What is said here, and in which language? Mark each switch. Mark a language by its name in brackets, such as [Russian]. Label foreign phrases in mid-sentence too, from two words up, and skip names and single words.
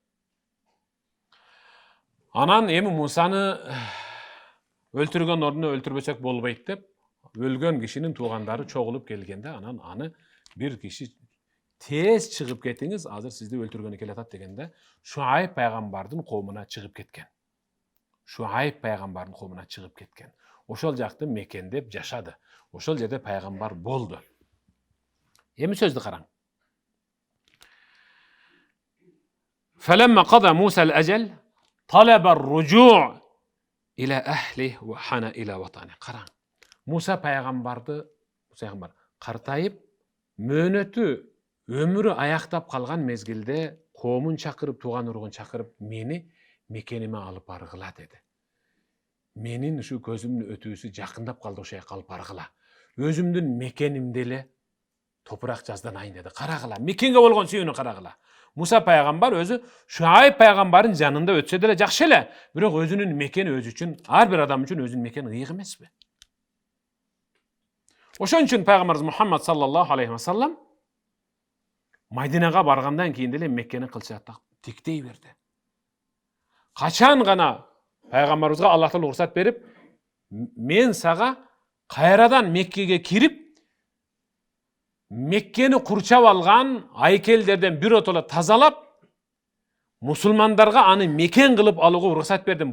[Kyrgyz] Анан эми Мусаны өлтүргөн ордуна өлтүрбөсөк болбойт деп, өлгөн кишинин туугандары чогулуп келгенде, анан аны бир киши тез чыгып кетиңиз, азыр сизди өлтүргөнү келатат дегенде, Шуайб пайгамбардын коомуна чыгып кеткен. Шуайб пайгамбардын коомуна чыгып кеткен. Ошол жакты мекендеп жашады. Ошол жерде пайгамбар болду. Эми сөздү караң. [Arabic] فَلَمَّا قَضَى مُوسَى الْأَجَلَ طَلَبَ الرُّجُوعَ إِلَى أَهْلِهِ وَحَنَ إِلَى وَطَنِهِ. [Kyrgyz] Караң. Муса пайгамбарды картайып, мөөнөтү өмүрү аяктап калган мезгилде коомун чакырып, тууган уругун чакырып, мени мекениме алып баргыла деди. Менин ушу көзүмдүн өтүүсү жакындап калды, ошо жака алып баргыла. Өзүмдүн мекенимде эле топурак жазданайын деди. Карагыла, мекенге болгон сүйүүнү карагыла. Муса пайгамбар өзү Шуайб пайгамбардын жанында өтсө деле жакшы эле, бирок өзүнүн мекени өзү үчүн, ар бир адам үчүн өзүнүн мекени ыйык эмеспи? Ошон үчүн пайгамбарыбыз Мухаммад [Arabic] صلى الله عليه وسلم [Kyrgyz] Мадинага баргандан кийин деле Меккени кылчатта тиктей берди. Качан гана пайгамбарыбызга Аллах Таала уруксат берип, мен сага кайрадан Меккеге кирип, Меккени курчап алган айкелдерден биротоло тазалап, мусулмандарга аны мекен кылып алууга уруксат бердим.